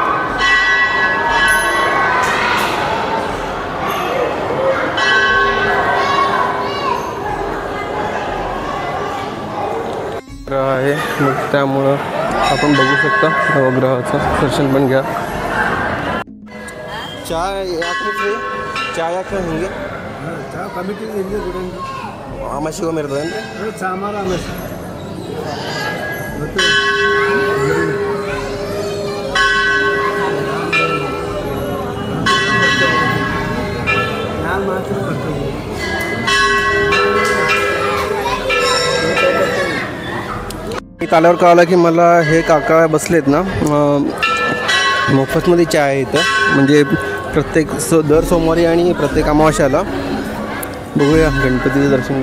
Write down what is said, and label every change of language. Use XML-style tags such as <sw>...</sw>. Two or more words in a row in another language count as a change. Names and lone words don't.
<mr>आहे मग त्यामुळं आपण बघू शकता नवग्रहाचं दर्शन पण घ्या.</mr> <kn>चाय ಯಾಕೆ ಹಿಂಗೆ ಕಮಿಟಿ ಅಮಾಸಿಗೆ ಒಮ್ಮೆ ಇರ್ತದೆ ಸಾಮಾರು ಅಮಾಸಿ ನಾನು ಮಾತ್ರ ಬರ್ತೀನಿ.</kn> <mr>इथं आल्यावर कळालं की मला हे काका बसलेत ना मोफतमध्ये चहा आहे इथं. म्हणजे दर सोमवारी आणि प्रत्येक अमावास्याला. बघूया गणपतीचं दर्शन.</mr>